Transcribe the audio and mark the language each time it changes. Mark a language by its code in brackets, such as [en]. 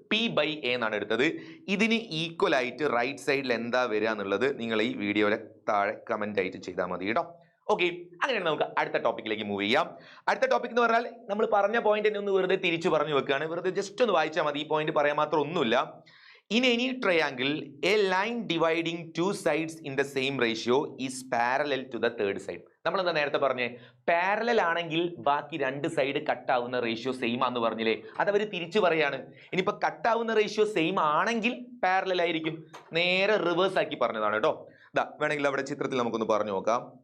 [ml] P by A എന്നാണ് എടുത്തത്. ഇതിന് ഈക്വൽ ആയിട്ട് റൈറ്റ് സൈഡിൽ എന്താ വരിക എന്നുള്ളത് നിങ്ങൾ ഈ വീഡിയോയുടെ താഴെ കമന്റ് ആയിട്ട് ചെയ്താൽ മതി കേട്ടോ. ഓക്കെ, അങ്ങനെയാണ് നമുക്ക് അടുത്ത ടോപ്പിക്കിലേക്ക് മൂവ് ചെയ്യാം. അടുത്ത ടോപ്പിക് എന്ന് പറഞ്ഞാൽ നമ്മൾ പറഞ്ഞ പോയിന്റ് തന്നെ ഒന്ന് വെറുതെ തിരിച്ചു പറഞ്ഞു വെക്കുകയാണ്. വെറുതെ ജസ്റ്റ് ഒന്ന് വായിച്ചാൽ മതി, ഈ പോയിന്റ് പറയാൻ മാത്രം ഒന്നുമില്ല. [en] In any triangle, a line dividing two sides in the same ratio is parallel to the third side. [ml] നമ്മൾ എന്താ നേരത്തെ പറഞ്ഞേ, പാരലൽ ആണെങ്കിൽ ബാക്കി രണ്ട് സൈഡ് കട്ടാവുന്ന റേഷ്യോ സെയിം ആണെന്ന് പറഞ്ഞില്ലേ, അതവർ തിരിച്ചു പറയാണ്. ഇനിയിപ്പോ കട്ടാവുന്ന റേഷ്യോ സെയിം ആണെങ്കിൽ പാരലൽ ആയിരിക്കും. നേരെ റിവേഴ്സ് ആക്കി പറഞ്ഞതാണ് കേട്ടോ. ഇതാ വേണമെങ്കിൽ അവിടെ ചിത്രത്തിൽ നമുക്കൊന്ന് പറഞ്ഞു നോക്കാം.